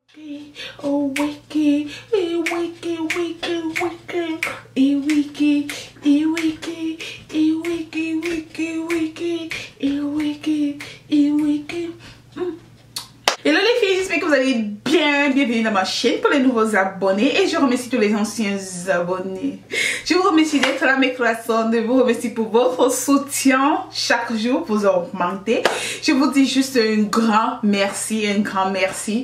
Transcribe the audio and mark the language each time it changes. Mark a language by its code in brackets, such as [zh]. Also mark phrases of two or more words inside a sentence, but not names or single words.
[fr] Wiki, oh wiki, wiki, wiki, wiki, wiki, wiki, wiki, wiki, wiki, wiki, wiki. Hello les filles, j'espère que vous allez bien. Bienvenue dans ma chaîne pour les nouveaux abonnés et je remercie tous les anciens abonnés. Je vous remercie d'être là mes corazones, je vous remercie pour votre soutien chaque jour, vous augmentez. Je vous dis juste un grand merci, un grand merci.